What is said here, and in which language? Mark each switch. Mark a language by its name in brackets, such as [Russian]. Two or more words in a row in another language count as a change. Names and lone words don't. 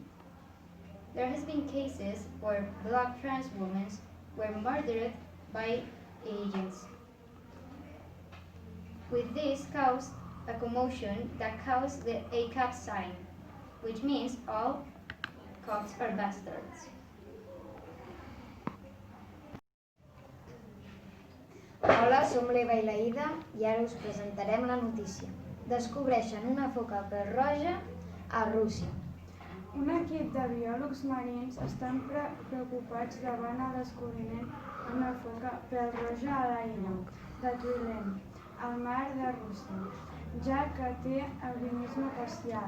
[English] There has been cases where black trans women were murdered by agents. With this caused a commotion that caused the ACAB sign, which means all cops are bastards. [Catalan] Hola, som l'Eva i la Ida i ara us presentarem la notícia. Descobreixen una foca pèl-roja a Rússia. Un equip de biòlegs marins estan preocupats davant el descobriment d'una foca pèl-roja a l'illa de Tvilem, al mar de Rússia, ja que té albinisme parcial.